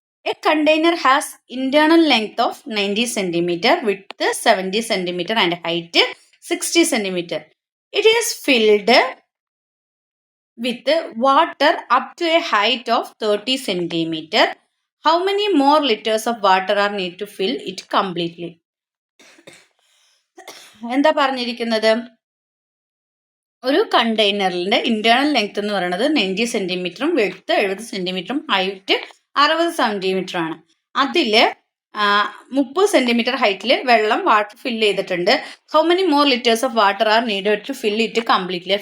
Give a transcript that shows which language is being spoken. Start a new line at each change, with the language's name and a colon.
English: A container has internal length of 90 centimetre, width 70 centimetre and height 60 centimetre. It is filled with water up to a height of 30 centimetre. How many more liters of water are need to fill it completely?
Malayalam: എന്താ പറഞ്ഞിരിക്കുന്നത്? ഒരു കണ്ടെയ്നറിൻ്റെ internal length എന്ന് പറയുന്നത് 90 സെന്റിമീറ്ററും width 70 സെന്റിമീറ്ററും height 60 centimetre ആണ്. അതിൽ 30 centimetre ഹൈറ്റിൽ water fill ചെയ്തിട്ടുണ്ട്.
English: How many more litres of water are needed to fill it completely?